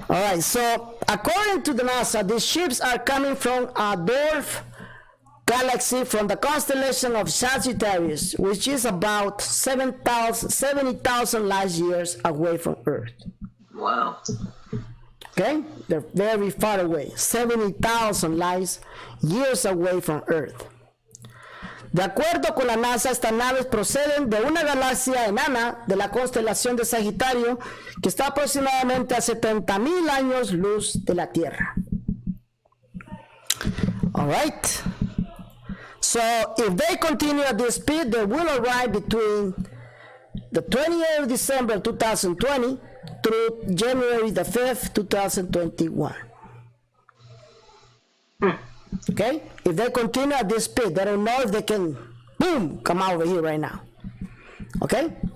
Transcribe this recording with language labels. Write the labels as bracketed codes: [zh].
[en] All right, so according to the NASA, these ships are coming from a dwarf galaxy from the constellation of Sagittarius, which is about 70,000 light years away from Earth. Wow. Okay? They're very far away, 70,000 light years away from Earth. [es] De acuerdo con la NASA, estas naves proceden de una galaxia enana de la constelación de Sagitario que está aproximadamente a 70,000 años luz de la Tierra. [en] All right. So if they continue at this speed, they will arrive between the 28th of December 2020 through January the 5th, 2021. Okay? If they continue at this speed, they don't know if they can, boom, come over here right now. Okay?